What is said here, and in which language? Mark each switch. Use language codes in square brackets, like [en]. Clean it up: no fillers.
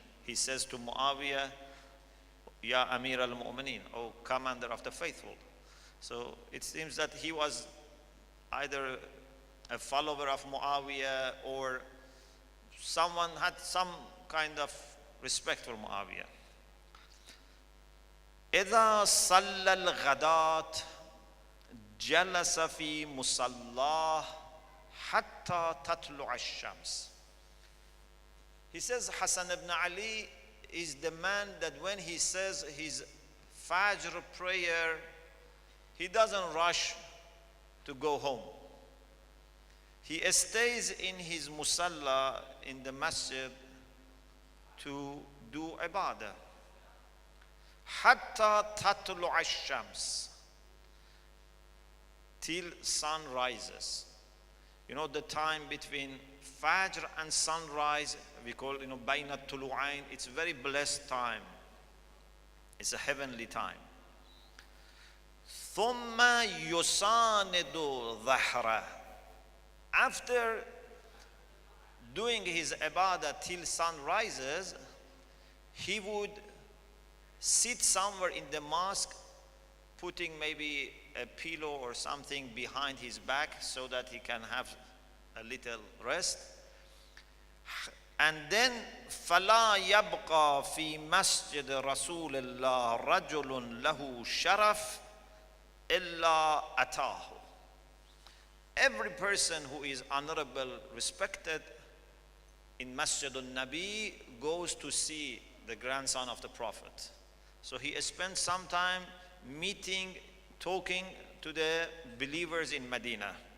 [en] He says to Muawiyah, [ar] Ya Amir al-Mu'minin, [en] O commander of the faithful. So it seems that he was either a follower of Muawiyah or someone had some kind of respect for Muawiyah. [ar] إذا صلى الغداة جلس في مصلاه حتى تطلع الشمس. [en] He says Hassan ibn Ali is the man that when he says his Fajr prayer, he doesn't rush to go home. He stays in his musalla in the masjid to do ibadah. [ar] Hatta tatlu ash-shams, [en] till sun rises. You know, the time between Fajr and sunrise, we call, Bayna Tulu'ain. It's a very blessed time. It's a heavenly time. [ar] ثُمَّ يُسَانِدُ ظَهْرَهُ. [en] After doing his ibadah till sun rises, he would sit somewhere in the mosque, putting maybe a pillow or something behind his back so that he can have a little rest. And then [ar] فَلَا يَبْقَى فِي مَسْجِدِ رَسُولِ اللَّهِ رَجُلٌ لَهُ شَرَفٌ إِلَّا أَتَاهُ. [en] Every person who is honorable, respected in Masjid al-Nabi goes to see the grandson of the Prophet. So he spent some time meeting, talking to the believers in Medina.